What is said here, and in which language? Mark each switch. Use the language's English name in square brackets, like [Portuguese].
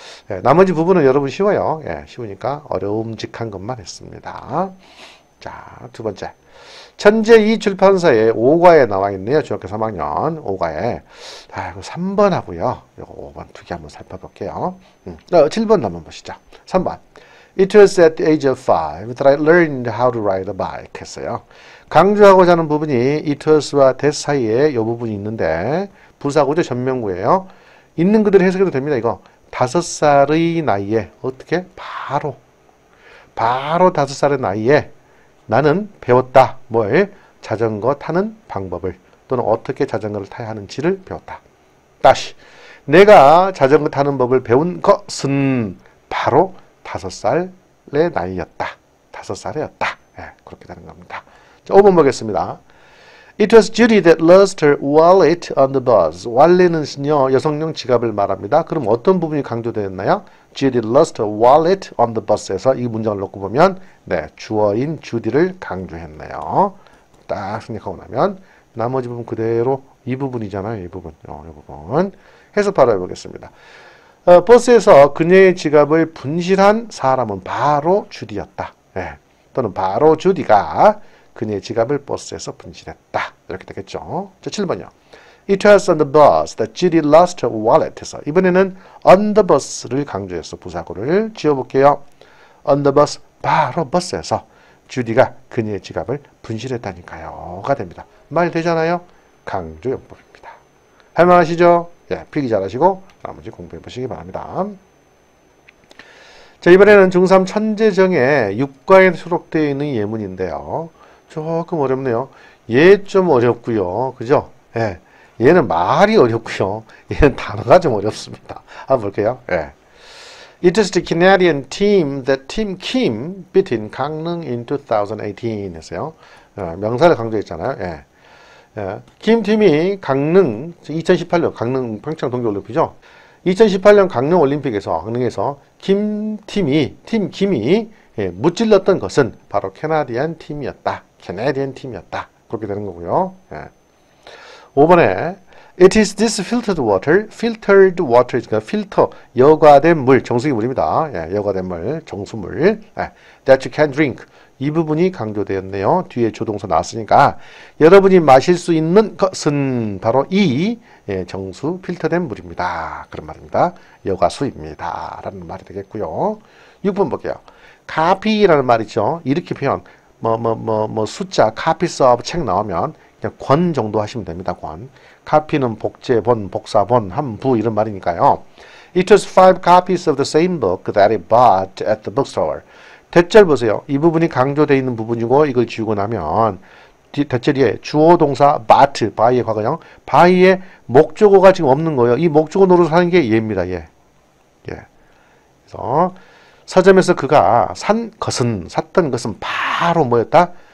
[Korean] 예, 나머지 부분은 여러분 쉬워요. 예, 쉬우니까 어려움직한 것만 했습니다. 자, 두 번째. 천재이 출판사에 5과에 나와 있네요. 중학교 3학년 5과에. 아, 3번 하고요. 이거 5번 두 개 한번 살펴볼게요. 7번 한번 보시죠. 3번. [English] It was at the age of 5 that I learned how to ride a bike [Korean] 했어요. 강조하고자 하는 부분이 it was와 that 사이에 이 부분이 있는데 부사구죠. 전명구예요. 있는 그대로 해석해도 됩니다. 이거 5살의 나이에 어떻게? 바로 5살의 나이에 나는 배웠다. 뭘? 자전거 타는 방법을 또는 어떻게 자전거를 타야 하는지를 배웠다. 다시 내가 자전거 타는 법을 배운 것은 바로 5살의 나이였다. 5살이었다. 예, 그렇게 되는 겁니다. 자, 5번 보겠습니다. [English] It was Judy that lost her wallet on the bus. [Korean] wallet는요 여성용 지갑을 말합니다. 그럼 어떤 부분이 강조되었나요? Judy lost her wallet on the bus에서 이 문장을 놓고 보면 네 주어인 주디를 강조했네요. 딱 생각하고 나면 나머지 부분 그대로 이 부분이잖아요. 이 부분. 이 부분 해석 바로 해보겠습니다. 버스에서 그녀의 지갑을 분실한 사람은 바로 주디였다. 네. 또는 바로 주디가 그녀의 지갑을 버스에서 분실했다. 이렇게 되겠죠. 자, 7번이요. [English] It was on the bus that Judy lost her wallet. [Korean] 해서 이번에는 on the bus를 강조해서 부사구를 지어볼게요. on the bus, 바로 버스에서 주디가 그녀의 지갑을 분실했다니까요가 됩니다. 말 되잖아요. 강조용법입니다. 할만하시죠? 예, 필기 잘하시고 나머지 공부해 보시기 바랍니다. 자, 이번에는 중3 천재정의 6과에 수록되어 있는 예문인데요. 조금 어렵네요. 얘 좀 어렵고요. 그죠? 예. 얘는 말이 어렵고요. 얘는 단어가 좀 어렵습니다. 한번 볼게요. 예. [English] It was the Canadian team that Team Kim beat in 강릉 in 2018 [Korean] 했어요. 명사를 강조했잖아요. 예. 예. 김 팀이 강릉 2018년 강릉 평창 동계올림픽이죠. 2018년 강릉 올림픽에서 강릉에서 팀 김이 예, 무찔렀던 것은 바로 캐나디안 팀이었다. 캐나디안 팀이었다. 그렇게 되는 거고요. 예. 5번에 [English] It is this filtered water. [Korean] filtered water 그러니까 필터, 여과된 물, 정수기 물입니다. 예, 여과된 물, 정수물. 예, [English] that you can drink. [Korean] 이 부분이 강조되었네요. 뒤에 조동사 나왔으니까 여러분이 마실 수 있는 것은 바로 이 예, 정수, 필터된 물입니다. 그런 말입니다. 여과수입니다. 라는 말이 되겠고요. 6번 볼게요. copy라는 말 있죠. 이렇게 표현. 숫자, copies of 책 나오면 그냥 권 정도 하시면 됩니다. 권. copy는 복제본, 복사본, 함부 이런 말이니까요. [English] It was 5 copies of the same book that I bought at the bookstore. [Korean] 대절 보세요. 이 부분이 강조되어 있는 부분이고 이걸 지우고 나면 대절 뒤에 주어 동사 bought, buy의 과거형, buy의 목적어가 지금 없는 거예요. 이 목적어 노릇을 하는 게 얘입니다. 얘. 예. 그래서 서점에서 그가 샀던 것은 바로 뭐였다?